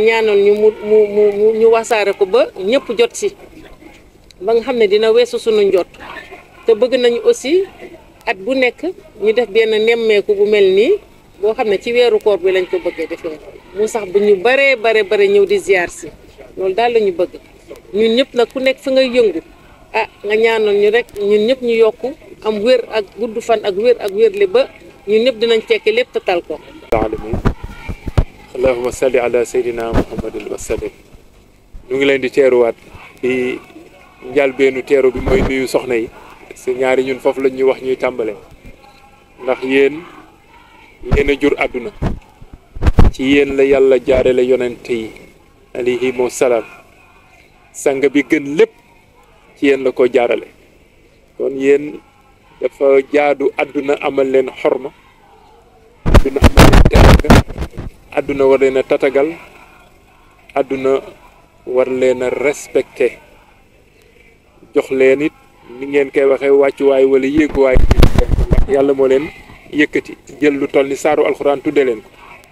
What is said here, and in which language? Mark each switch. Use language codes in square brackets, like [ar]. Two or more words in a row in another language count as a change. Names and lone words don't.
[wo] ñaanal ñu mu ñu wasaare ko ba ñëpp jot si ba nga xam ne dina weesu sunu njot te bëgg nañu aussi at bu nekk ñu def benn nemmeeku bu mel nii boo xam ne ci weeru koor bi lañ ko bëggee defee mu sax bu ñu bare ñëw di ziar si loolu daal la ñu bëgg ñun ñëpp nag ku nekk fi nga yëngu nga ñaanal ñu rek ñun ñëpp ñu yokku am wér ak gudd fan ak wérle ba ñun ñëpp dinañ tekki lépp te tal ko [ar] الأمين اللهم صل على سيدنا محمد وسلم [wo] ñu ngi leen di teeruwaat di njalbeenu teeru bi mooy nuyu soxna yi si ñaari ñun foofu lañ ñuy wax ñuy tàmbale ndax yéen a jur àdduna ci yéen la yàlla jaarale yonente yi [ar] عليهم السلام [wo] sang bi gën lépp ci yéen la ko jaarale kon yéen dafa jaadu àdduna amal leen xorma àdduna amal leen teraanga àdduna war leen a tatagal àdduna war leen a respecté jox leen it ni ngeen koy waxee wàccuwaay wala yéeguwaay ndax yàlla moo leen yëkkati jël lu toll ni saaru alxuraan tudde leen ko